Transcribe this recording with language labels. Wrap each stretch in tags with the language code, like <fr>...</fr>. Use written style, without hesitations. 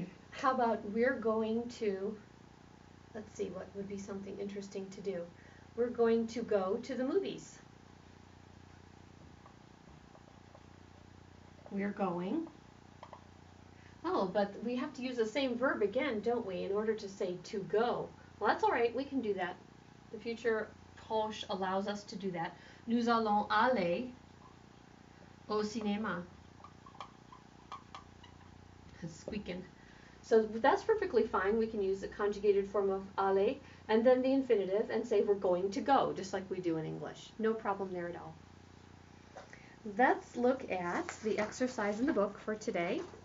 <en>How about we're going to, let's see, what would be something interesting to do? We're going to go to the movies. We're going. Oh, but we have to use the same verb again, don't we, in order to say to go. Well, that's all right. We can do that. The future proche allows us to do that.</en> <fr>Nous allons aller au cinéma.</fr> <en>Squeaking. So that's perfectly fine. We can use the conjugated form of aller and then the infinitive and say we're going to go, just like we do in English. No problem there at all. Let's look at the exercise in the book for today.</en>